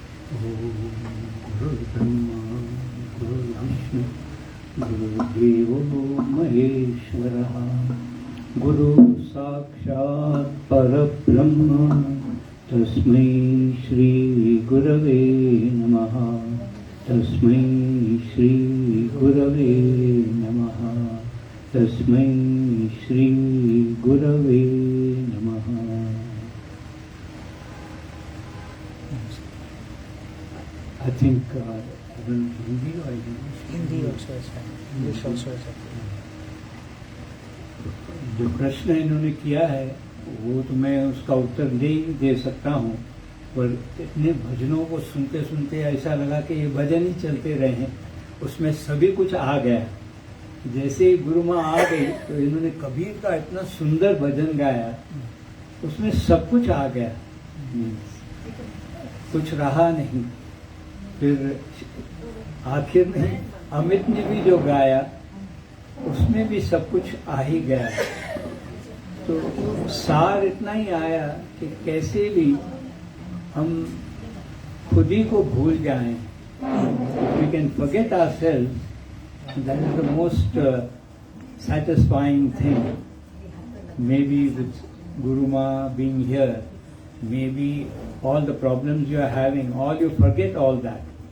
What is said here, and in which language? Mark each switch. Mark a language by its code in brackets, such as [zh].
[sa] गुरु ब्रह्मा गुरु विष्णु गुरुदेवो महेश्वरः गुरु साक्षात् परब्रह्म तस्मै श्री गुरवे नमः तस्मै श्री गुरवे नमः तस्मै श्री गुरवे नमः. [en] I think Hindi or English? Hindi also is fine. English also is okay. [hi] जो प्रश्न इन्होंने किया है वो तो मैं उसका उत्तर नहीं दे सकता हूँ, पर इतने भजनों को सुनते सुनते ऐसा लगा कि ये भजन ही चलते रहे हैं, उसमें सभी कुछ आ गया. जैसे ही गुरु माँ आ गई तो इन्होंने कबीर का इतना सुंदर भजन गाया, उसमें सब कुछ आ गया, कुछ रहा नहीं. फिर आखिर में अमित ने भी जो गाया उसमें भी सब कुछ आ ही गया. तो सार इतना ही आया कि कैसे भी हम खुद ही को भूल जाएं. [en] We can forget ourselves. That is the most satisfying thing. Maybe with Guru Ma being here, maybe all the problems you are having, all you forget all that.